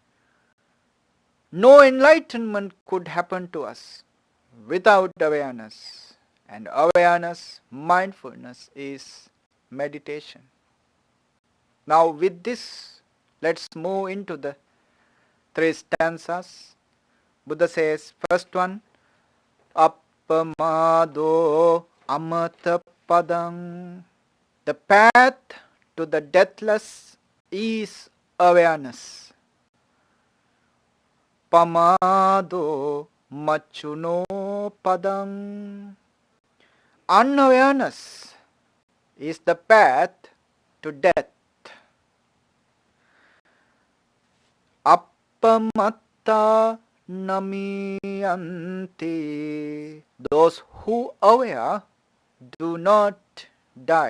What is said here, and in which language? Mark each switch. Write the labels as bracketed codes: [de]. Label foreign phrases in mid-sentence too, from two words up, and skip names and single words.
[en] No enlightenment could happen to us without awareness. And awareness, mindfulness is meditation. Now with this, let's move into the three stanzas. Buddha says, first one, [pi] Appamado amata padang. [en] The path to the deathless is awareness. [pi] Pamado machuno padang. [en] Unawareness is the path to death. [pi] Appamatta namiyanti. [en] Those who aware do not die.